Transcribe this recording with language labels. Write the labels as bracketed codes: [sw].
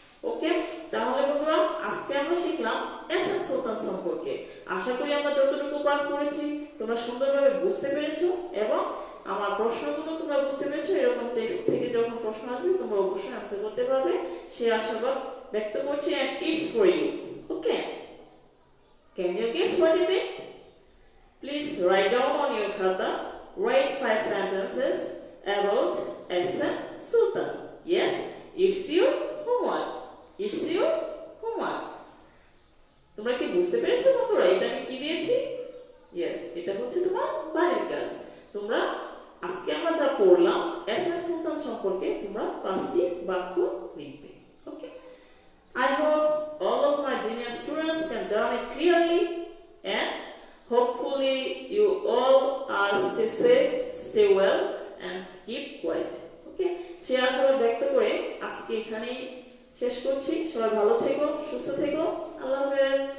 [bn] ওকে, তাহলে বন্ধুরা আজকে আমরা শিখলাম এস এম সুলতান সম্পর্কে। আশা করি আমরা যতটুকু পাঠ করেছি তোমরা সুন্দরভাবে বুঝতে পেরেছো এবং আমার প্রশ্নগুলো তোমরা বুঝতে পেরেছো। এরকম টেক্সট থেকে যখন প্রশ্ন আসবে তোমরা অবশ্যই আনসার করতে পারবে সে আশাবাদ ব্যক্ত করছি। [en] and it's for you. Okay, can you guess what is it? Please write down on your khata. Write 5 sentences about S.M. Sultan. Yes, it's your homework. It's your homework. [bn] তোমরা কি বুঝতে পেরেছো বন্ধুরা এটা আমি কি দিয়েছি? Yes, এটা হচ্ছে তোমার বাড়ির কাজ। তোমরা আজকে আমরা যা পড়লাম এস.এম. সুলতান সম্পর্কে তোমরা 5টি বাক্য লিখবে। [en] Okay, I hope all of my junior students can learn it clearly and hopefully you all are stay safe, stay well and keep quiet. [bn] Okay, সে আশাবাদ ব্যক্ত করে আজকে এখানেই শেষ করছি। সবাই ভালো থেকো, সুস্থ থেকো। আল্লাহ হাফেজ।